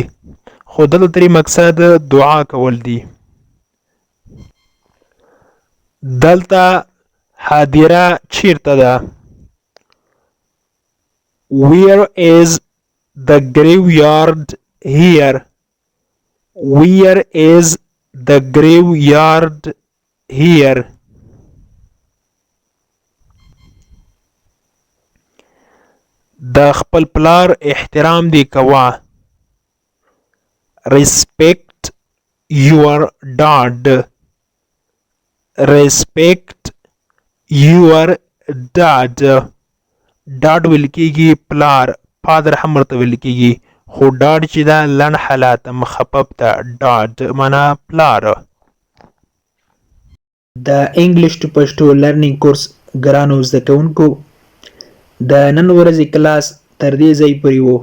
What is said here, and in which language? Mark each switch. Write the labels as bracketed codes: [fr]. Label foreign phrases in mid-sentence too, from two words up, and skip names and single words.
[ps] خو دلته ترې مقصد دعا کول دي. دلته حاضره چیرته ده؟ [en] Where is the graveyard here? Where is the graveyard here? [ps] د خپل پلار احترام دی کوه. [en] Respect your dad. Respect your dad. [ps] ډاډ ویل کېږي پلار. فادر هم ورته ویل کېږي. خو ډاډ چې ده لنډ حالت مخفف ده. ډاډ معنا پلار. د [en] English to Pashto learning course [ps] ګرانو زده کوونکو د نن ورځې کلاس تر دې ځای پورې و.